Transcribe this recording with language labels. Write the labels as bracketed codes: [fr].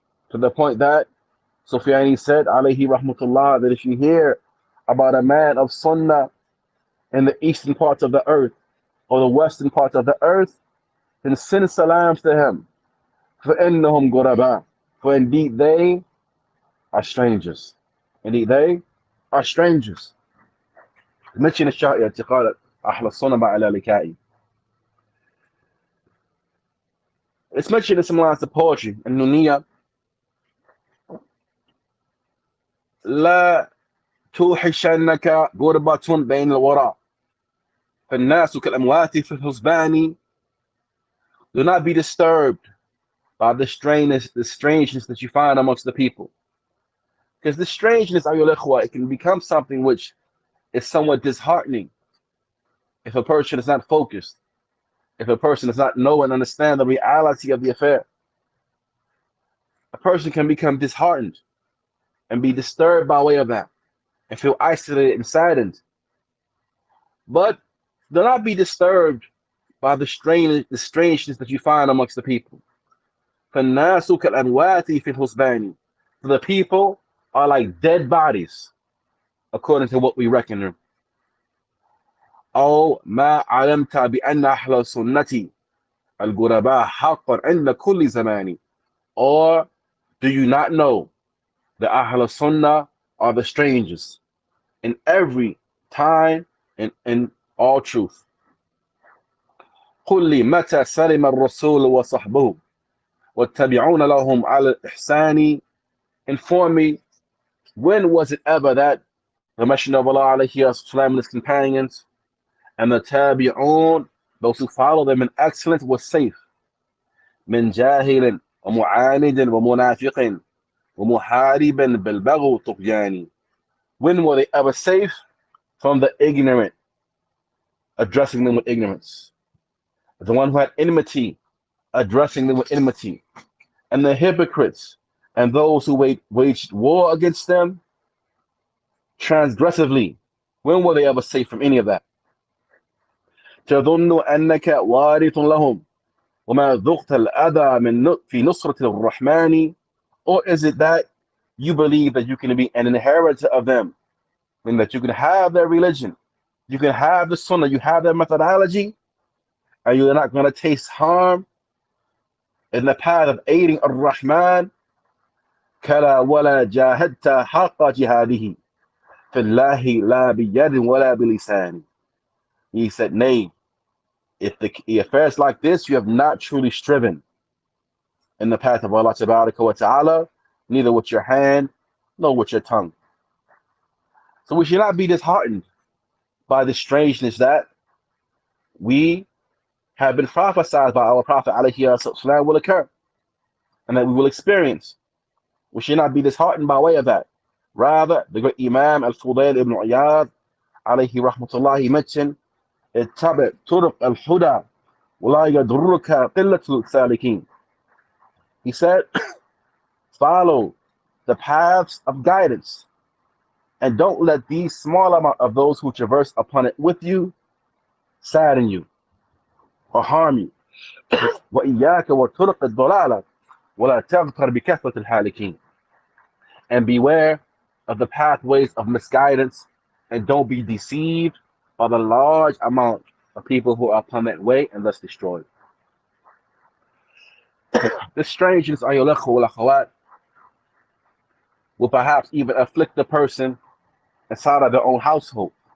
[en] To the point that Sufyan said, alayhi rahmatullah, that if you hear about a man of sunnah in the eastern parts of the earth or the western parts of the earth, then send salams to him. [ar] فَإِنَّهُمْ غُرَبَاء. [en] For indeed they are strangers. Indeed they are strangers. [ar] Mention الشائع اعتقاد أهل السنة مع الألكائي. [en] It's mentioned in some lines of poetry in Nuniyya [ar] لا توحشنك غربة بين الورى فالناس كالأموات في الحسبان. [en] Do not be disturbed by the strangeness that you find amongst the people. Because the strangeness, ayyuhal ikhwa, it can become something which is somewhat disheartening if a person is not focused, if a person does not know and understand the reality of the affair. A person can become disheartened and be disturbed by way of that and feel isolated and saddened. But do not be disturbed by the strangeness that you find amongst the people. [ar] فَالنَّاسُ كَالْأَمْوَاتِ فِي الْحُسْبَانِ. [en] For the people are like dead bodies, according to what we reckon them. [ar] أو ما علمت بأن أهل السنة الغرباء حقا عند كل زمان. [en] Or do you not know the Ahl Sunnah are the strangers in every time and in all truth. [ar] قل لي متى سلم الرسول وصحبه والتابعون لهم على الإحسان. [en] Inform me, when was it ever that the Messenger of Allah alayhi wasallam and his companions and the tabi'un, those who follow them in excellence, was safe? [ar] من جاهل ومعاند ومنافق ومحاربا بالبغي والطغيان. [en] When were they ever safe from the ignorant, addressing them with ignorance? The one who had enmity, addressing them with enmity. And the hypocrites and those who waged war against them transgressively. When were they ever safe from any of that? [ar] تظن أنك وارث لهم وما ذقت الأذى من في نصرة الرحمن. [en] Or is it that you believe that you can be an inheritor of them, meaning that you can have their religion, you can have the sunnah, you have their methodology, and you're not going to taste harm in the path of aiding ar-Rahman? [ar] كلا ولا جاهدت حق جهاده في الله لا بيد ولا بلسان. [en] He said, nay, if the affairs like this, you have not truly striven in the path of Allah tabaraka wa ta'ala, neither with your hand nor with your tongue. So we should not be disheartened by the strangeness that we have been prophesied by our Prophet alayhi wasallam will occur and that we will experience. We should not be disheartened by way of that. Rather, the great Imam al-Fudayl ibn Iyad alayhi rahmatullah, he mentioned, [ar] اتبع طرق الهدى ولا يضرك قلة السالكين. [en] He said, follow the paths of guidance and don't let these small amount of those who traverse upon it with you sadden you or harm you. [ar] وإياك وطرق الضلالة ولا تغتر بكثرة الهالكين. [en] And beware of the pathways of misguidance and don't be deceived by the large amount of people who are upon that way and thus destroyed. This strangeness, ayyuhal ikhwa wal akhawat, will perhaps even afflict the person inside of their own household.